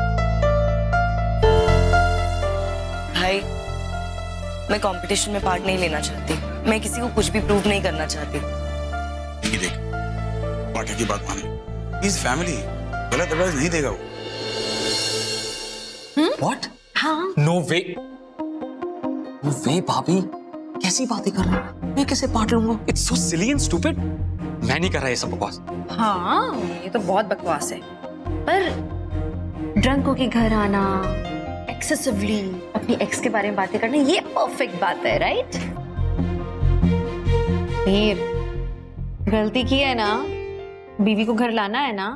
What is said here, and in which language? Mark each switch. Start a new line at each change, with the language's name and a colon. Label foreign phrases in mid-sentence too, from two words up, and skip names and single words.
Hindi: भाई मैं कंपटीशन में पार्ट नहीं लेना चाहती। मैं किसी को कुछ भी प्रूव नहीं करना चाहती। ये देख, बाकी की बात माने। इस फैमिली गलत एडवाइस नहीं देगा वो।
English: What?
Hindi: हाँ।
English: No way. No way,
Hindi: भाभी। कैसी बातें कर रहे हो? मैं कैसे पार्ट लूंगा?
English: It's so silly and stupid.
Hindi: मैं नहीं कर रहा ये सब बकवास। हाँ, ये तो बहुत बकवास है। पर ड्रंक होके घर आना, एक्सेसिवली अपनी एक्स के बारे में बातें करना, ये परफेक्ट बात है, राइट? गलती की है ना, बीवी को घर लाना है ना।